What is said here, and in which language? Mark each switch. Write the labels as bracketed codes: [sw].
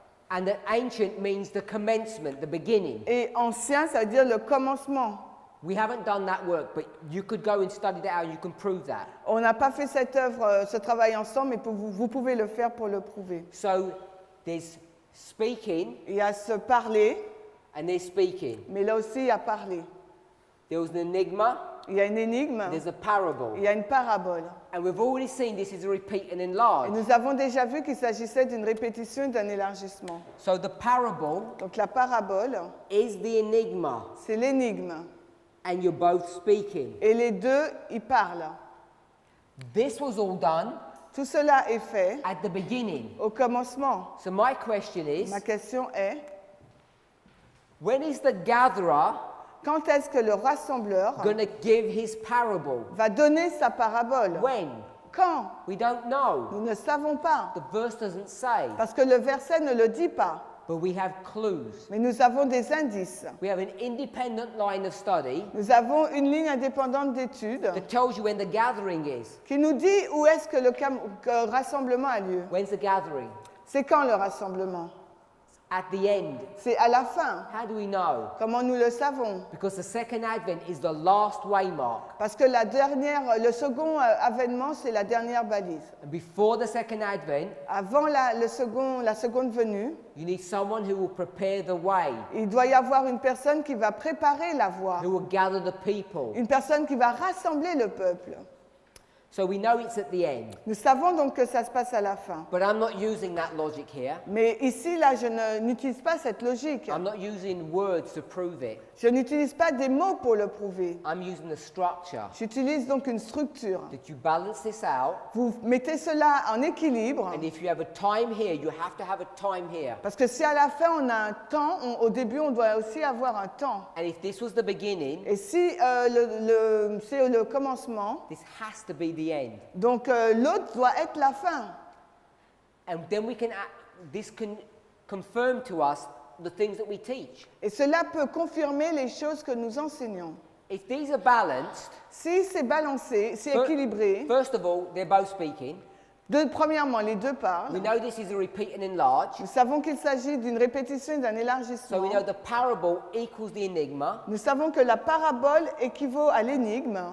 [en] And that ancient means the commencement, the beginning. [fr] Et ancien, ça veut dire le commencement. [en] We haven't done that work, but you could go and study that out and you can prove that. [fr] On n'a pas fait cette œuvre, ce travail ensemble, mais vous pouvez le faire pour le prouver. [en] So there's speaking [fr] Il y a se parler, [en] and there's speaking. [fr] mais là aussi il y a parler. [en] There was an enigma, [fr] Il y a une énigme, [en] there's a parable. [fr] il y a une parabole. [en] And we've already seen this is a repeat and [fr] Et [en] enlarge. [fr] nous avons déjà vu qu'il s'agissait d'une répétition et d'un élargissement. [en] So the parable [fr] Donc la parabole, [en] is the enigma, [fr] c'est l'énigme. [en] and you're both speaking. [fr] Et les deux, ils parlent. [en] This was all done [fr] Tout cela est fait [en] at the beginning. [fr] au commencement. [en] So my question is, [fr] Ma question est, [en] when is the gatherer [fr] quand est-ce que le rassembleur [en] going to give his parable? [fr] va donner sa parabole? [en] When? [fr] Quand? [en] We don't know. [fr] Nous ne savons pas, [en] The verse doesn't say, [fr] parce que le verset ne le dit pas. [en] but we have clues. [fr] Mais nous avons des indices. [en] We have an independent line of study [fr] Nous avons une ligne indépendante d'études [en] that tells you when the gathering is. [fr] qui nous dit où est-ce que le rassemblement a lieu. [en] When's the gathering? [fr] C'est quand le rassemblement? [en] At the end. [fr] C'est à la fin. [en] How do we know? [fr] Comment nous le savons? [en] Because the second advent is the last waymark. [fr] Parce que le second avènement, c'est la dernière balise. [en] And before the second advent, [fr] Avant la seconde venue, [en] you need someone who will prepare the way, [fr] il doit y avoir une personne qui va préparer la voie, [en] who will gather the people. [fr] une personne qui va rassembler le peuple. [en] So we know it's at the end. [fr] Nous savons donc que ça se passe à la fin. [en] But I'm not using that logic here. [fr] Mais ici, là, n'utilise pas cette logique. [en] I'm not using words to prove it. [fr] Je n'utilise pas des mots pour le prouver. [en] I'm using the structure. [fr] J'utilise donc une structure. [en] That you balance this out, [fr] Vous mettez cela en équilibre, [en] and if you have a time here, you have to have a time here. [fr] parce que si à la fin on a un temps, au début on doit aussi avoir un temps. [en] And if this was the beginning, [fr] Et si c'est le commencement, [en] this has to be the end. [fr] donc l'autre doit être la fin. [en] And then this can confirm to us the things that we teach. [fr] Et cela peut confirmer les choses que nous enseignons. [en] If these are balanced, [fr] Si c'est balancé, c'est équilibré, [en] first of all, they're both speaking. [fr] premièrement les deux [en] We [fr] parlent. [en] know this is a repeat and enlarge. [fr] Nous savons qu'il s'agit d'une répétition et d'un [en] So [fr] élargissement. [en] we know the parable equals the enigma. [fr] Nous savons que la parabole équivaut à l'énigme.